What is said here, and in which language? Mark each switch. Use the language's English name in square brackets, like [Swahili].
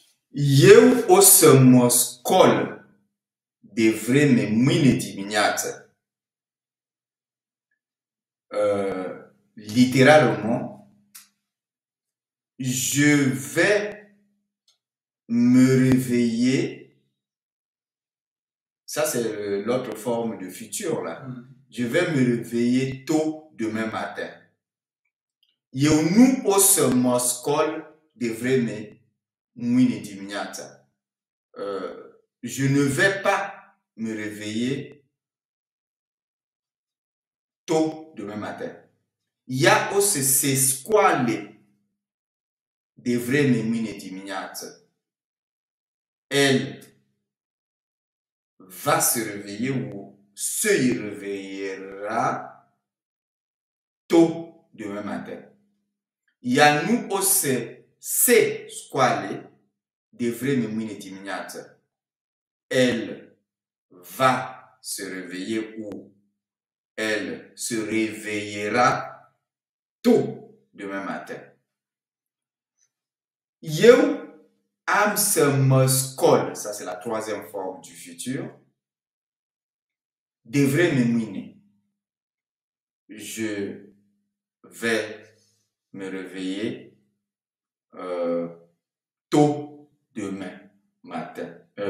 [Romanian] Eu o să mă scol de vreme mâine dimineață. [French] Littéralement, je vais me réveiller. Ça, c'est l'autre forme de futur, là. Je vais me réveiller tôt demain matin. [Romanian] Eu nu o să mă scol de vreme mâine dimineață. [French] Je ne vais pas me réveiller tôt demain matin. [Romanian] Ea o să se scoale de vreme mâine dimineață. [French] Elle va se réveiller ou se réveillera tôt demain matin. [Romanian] Ea nu o să se scoale de vreme mâine dimineață. [French] Elle va se réveiller ou elle se réveillera tôt demain matin. [Romanian] Eu am să mă scol, [French] ça c'est la troisième forme du futur, [Romanian] de vreme mâine. [French] Je vais me réveiller tôt demain matin.